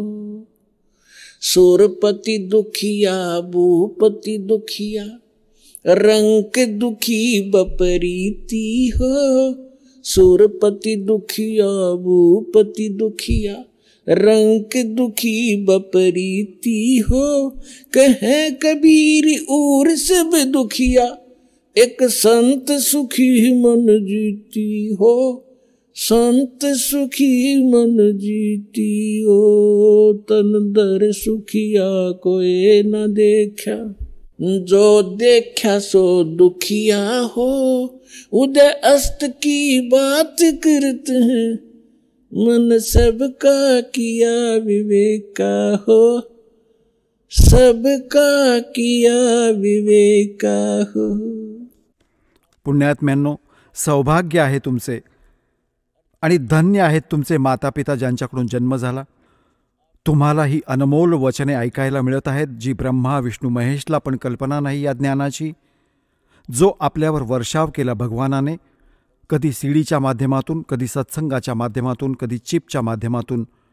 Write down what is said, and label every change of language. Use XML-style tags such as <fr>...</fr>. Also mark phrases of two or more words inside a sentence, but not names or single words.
<hi>सूरपति दुखिया भूपति दुखिया, रंक दुखी बपरीति हो। सूरपति दुखिया भूपति दुखिया, रंक दुखी बपरीति हो। कहे कबीर और सब दुखिया, एक संत सुखी मन जीती हो, संत सुखी मन जीती हो। तन दर सुखिया कोई न देखा, जो देखा सो दुखिया हो। उदय अस्त की बात करते हैं, मन सबका किया विवेक हो, सबका किया विवेक हो।</hi> <mr>पुण्यात्म्यांनो, सौभाग्य आहे तुमचे आणि धन्य आहेत तुमचे मातापिता ज्यांच्याकडून जन्म झाला. तुम्हाला ही अनमोल वचने ऐकायला मिळत आहेत, जी ब्रह्मा विष्णू महेशला पण कल्पना नाही या ज्ञानाची, जो आपल्यावर वर्षाव केला भगवानाने, कधी सीडीच्या माध्यमातून, कधी सत्संगाच्या माध्यमातून, कधी चिपच्या माध्यमातून.</mr>